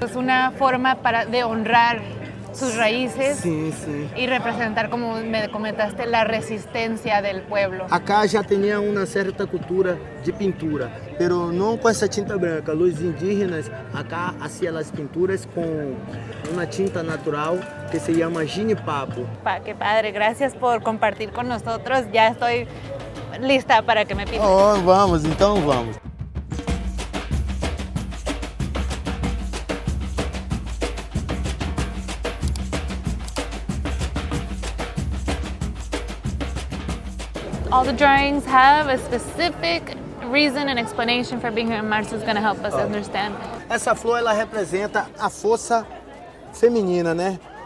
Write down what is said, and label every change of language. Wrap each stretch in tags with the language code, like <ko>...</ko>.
<es>Es una forma de honrar sus raíces</es> <pt>Sim, sim.</pt> <es>y representar, como me comentaste, la resistencia del pueblo.</es> <pt>Acá já tinha uma certa cultura de pintura, pero não com essa tinta branca. Os indígenas acá hacían as pinturas com uma tinta natural</pt> <es>que se llama</es> <pt>ginipapo.</pt> <es>Qué padre, gracias por compartir con nosotros. Ya estoy lista para que me pinten.</es> <pt>Oh, vamos, então vamos.</pt> <en>All the drawings have a specific reason and explanation for being here, and Marcio's going to help us understand.</en> <pt>Essa flor ela representa a força feminina, né?</pt>